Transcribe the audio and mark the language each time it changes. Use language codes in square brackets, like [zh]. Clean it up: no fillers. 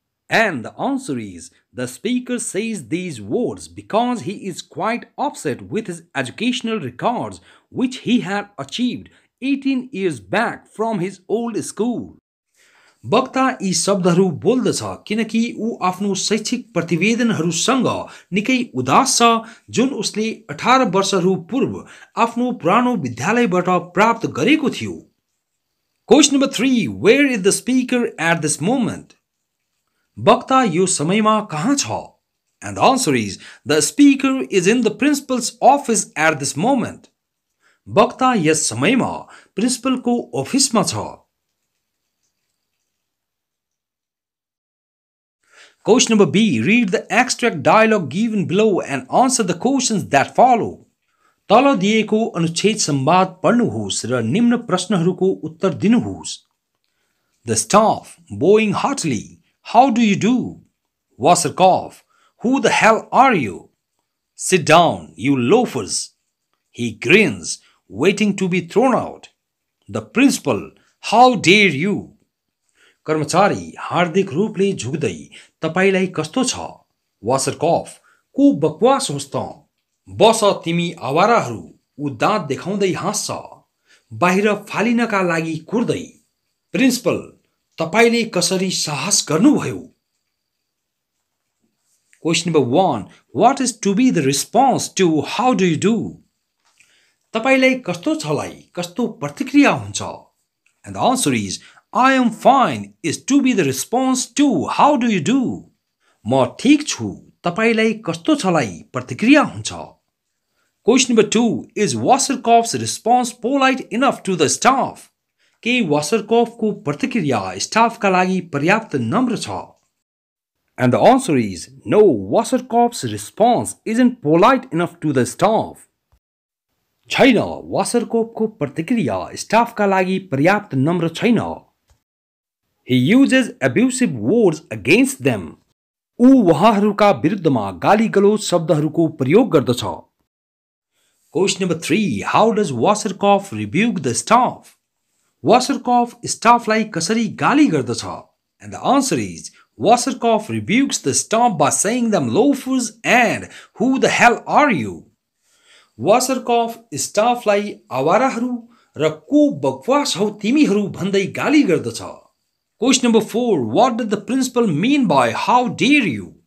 [en] And the answer is the speaker says these words because he is quite upset with his educational records which he had achieved 18 years back from his old school. [ne] वक्ता यी शब्दहरू बोल्दछ किनकि ऊ आफ्नो शैक्षिक प्रतिवेदनहरूसँग निकै उदास छ जुन उसले 18 वर्षहरू पूर्व आफ्नो पुरानो विद्यालयबाट प्राप्त गरेको थियो. [en] Question number 3. Where is the speaker at this moment? [ne] वक्ता यो समयमा कहाँ छ? [en] And the answer is the speaker is in the principal's office at this moment. [ne] वक्ता यस समयमा प्रिन्सिपलको अफिसमा छ. [en] Question number B. Read the extract dialogue given below and answer the questions that follow. [ne] तल दिएको अनुच्छेद संवाद पढ्नुहोस् र निम्न प्रश्नहरूको उत्तर दिनुहोस्. [en] The staff, bowing heartily. How do you do? Waserkopf. Who the hell are you? Sit down, you loafers. He grins, waiting to be thrown out. The principal. How dare you? [ne] कर्मचारी हार्दिक रूपले झुक्दै तपाईलाई कस्तो छ? वासरकोफ. को बकवास होस् त? बस तिमी आवाराहरू. ऊ दाँत देखाउँदै हाँस्छ. बाहिर फालिनका लागि कुर्दै. प्रिन्सिपल. तपाईले कसरी साहस गर्नुभयो? [en] Question number 1. What is to be the response to how do you do? [ne] तपाईलाई कस्तो छलाई कस्तो प्रतिक्रिया हुन्छ? [en] And the answer is I am fine is to be the response to how do you do. [ne] म ठीक छु. तपाईलाई कस्तो छलाई प्रतिक्रिया हुन्छ. [en] Question number 2. Is Waserkopf's response polite enough to the staff? [ne] के वासरकोफको प्रतिक्रिया स्टाफका लागि पर्याप्त नम्र छ? [en] And the answer is no, Waserkopf's response isn't polite enough to the staff. [ne] छैन. वासरकोफको प्रतिक्रिया स्टाफका लागि पर्याप्त नम्र छैन. [en] He uses abusive words against them. [ne] ऊ उहाँहरूका विरुद्धमा गालीगलोच शब्दहरूको प्रयोग गर्दछ. [en] Question number 3. How does Waserkopf rebuke the staff? [ne] Waserkopf staffलाई कसरी गाली गर्दछ? [en] And the answer is Waserkopf rebukes the staff by saying them loafers and who the hell are you? [ne] Waserkopf staffलाई आवाराहरू र को बकवास हौ तिमीहरू भन्दै गाली गर्दछ. [en] Question number 4. What did the principal mean by how dare you?